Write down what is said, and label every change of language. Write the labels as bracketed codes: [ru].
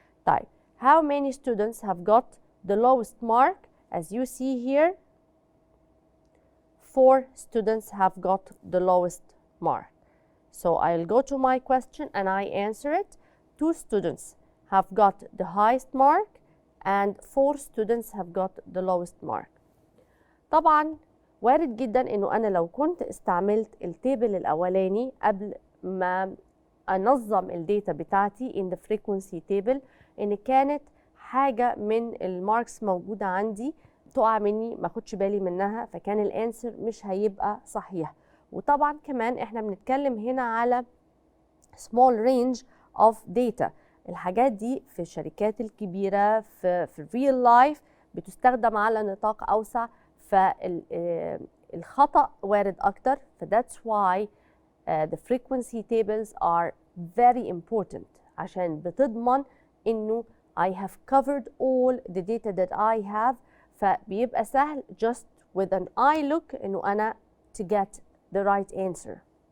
[ar] طيب [en] how many students have got the lowest mark? As you see here 4 students have got the lowest mark. So I'll go to my question and I answer it. 2 students have got the highest mark and 4 students have got the lowest mark. [ar] طبعا وارد جدا انه انا لو كنت استعملت التيبل الاولاني قبل ما انظم الداتا بتاعتي [en] in the frequency table، [ar] ان كانت حاجه من الماركس موجوده عندي تقع مني ما اخدش بالي منها، فكان الانسر مش هيبقى صحيح. وطبعا كمان احنا بنتكلم هنا على small range of data. الحاجات دي في الشركات الكبيره في [en] real life [ar] بتستخدم على نطاق اوسع، فالخطأ وارد اكتر. [en] ف that's why the frequency tables are very important [ar] عشان بتضمن انه [en] I have covered all the data that I have، [ar] فبيبقى سهل [en] just with an eye look [ar] انه انا [en] to get the right answer.